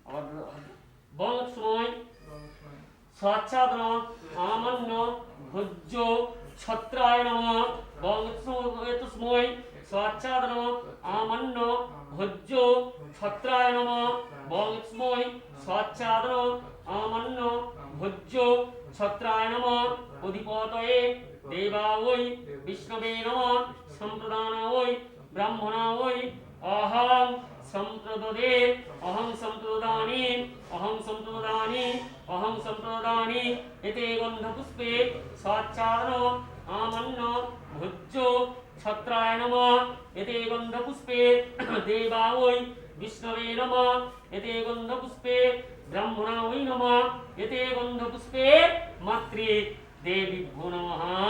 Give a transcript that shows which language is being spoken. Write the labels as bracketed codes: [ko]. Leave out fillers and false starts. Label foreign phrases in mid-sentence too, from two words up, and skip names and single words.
[sa] বং সময় স্বাচ্ছাদন আমান্য ভোজ্য ছত্রায় নমঃ বং সময় স্বাচ্ছাদন আমান্য ভোজ্য ছত্রায় নমঃ বং সময় স্বাচ্ছাদন আমান্য ভোজ্য ছত্রায় নমঃ অধিপতয়ে দেবায় বিষ্ণবে নমঃ সম্প্রদানায় ব্রাহ্মণায় অহং সম্প্রদদে অহং সম্প্রদানি অহং সম্প্রদানি অহং সম্প্রদানি এতে গন্ধপুষ্পে স্বাচ্ছাদন আমান্য ভোজ্য ছত্রায় নমঃ এতে গন্ধপুষ্পে দেবায় বিষ্ণবে নমঃ এতে গন্ধপুষ্পে ব্রাহ্মণায় নমঃ এতে গন্ধপুষ্পে মাতৃ দেবীভ্যো নমঃ